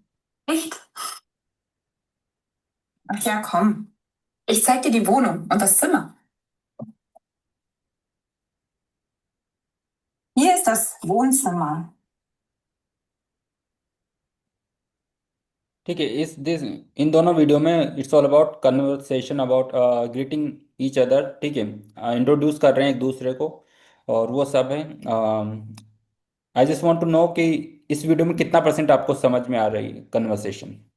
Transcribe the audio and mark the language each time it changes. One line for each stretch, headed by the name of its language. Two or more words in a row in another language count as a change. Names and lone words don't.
German: Echt? Ach ja, komm. Ich zeig dir die Wohnung und das Zimmer. Hier ist das Wohnzimmer.
Hindi: ठीक है।
English: इस दिस
Hindi: इन दोनों वीडियो में
English: it's all about conversation about greeting each other.
Hindi: ठीक है, इंट्रोड्यूस कर रहे हैं एक दूसरे को, और वो सब है।
English: I just want to know
Hindi: कि इस वीडियो में कितना परसेंट आपको समझ में आ रही है कन्वर्सेशन।